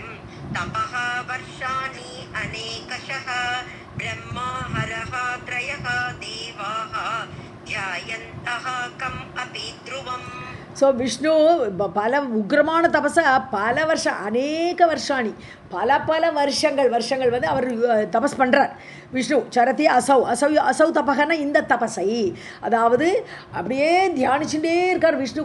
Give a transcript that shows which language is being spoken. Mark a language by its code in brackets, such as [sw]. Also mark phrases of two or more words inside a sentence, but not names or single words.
[sa] तपः वर्षाणि अनेकशः ब्रह्मा हरः त्रयः देवाः ध्यायन्तः कम् अपि ध्रुवम्. [ta] ஸோ விஷ்ணு பல உக்ரமான தபஸை பல வருஷம், [sa] अनेक वर्षाणि, [ta] பல வருஷங்கள் வந்து அவர் தபஸ் பண்ணுறார் விஷ்ணு. [sa] चरति असौ तपघन, [ta] இந்த தபஸை அதாவது அப்படியே தியானிச்சுட்டே இருக்கார் விஷ்ணு.